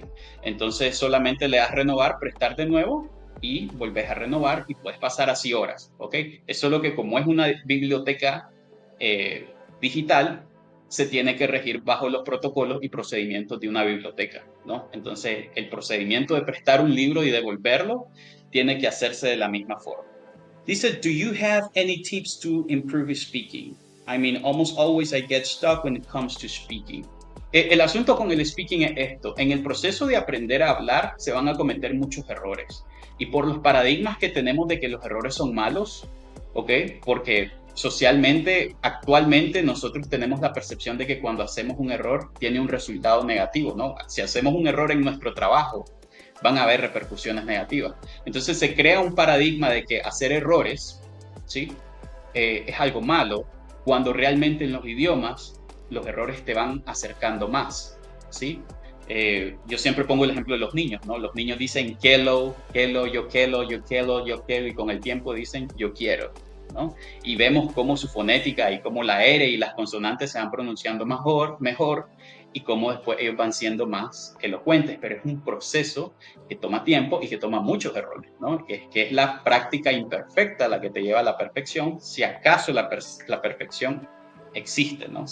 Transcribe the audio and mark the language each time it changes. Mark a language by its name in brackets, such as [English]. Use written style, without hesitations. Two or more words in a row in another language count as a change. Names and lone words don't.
[Spanish] Entonces solamente le das renovar, prestar de nuevo y volvés a renovar y puedes pasar así horas, ¿ok? Eso es lo que como es una biblioteca digital, se tiene que regir bajo los protocolos y procedimientos de una biblioteca, ¿no? Entonces el procedimiento de prestar un libro y devolverlo tiene que hacerse de la misma forma. Dice, [English] do you have any tips to improve speaking? I mean, almost always I get stuck when it comes to speaking. [Spanish] El asunto con el speaking es esto. En el proceso de aprender a hablar se van a cometer muchos errores. Y por los paradigmas que tenemos de que los errores son malos, ¿ok? Porque socialmente, actualmente, nosotros tenemos la percepción de que cuando hacemos un error tiene un resultado negativo, ¿no? Si hacemos un error en nuestro trabajo, van a haber repercusiones negativas. Entonces se crea un paradigma de que hacer errores, ¿sí? Es algo malo, cuando realmente en los idiomas los errores te van acercando más, ¿sí? Yo siempre pongo el ejemplo de los niños, ¿no? Los niños dicen kelo, kelo, yo kelo, yo kelo, yo kelo, y con el tiempo dicen yo quiero, ¿no? Y vemos cómo su fonética y cómo la R y las consonantes se van pronunciando mejor y cómo después ellos van siendo más elocuentes, pero es un proceso que toma tiempo y que toma muchos errores, ¿no? Que es la práctica imperfecta la que te lleva a la perfección, si acaso la perfección existe, ¿no?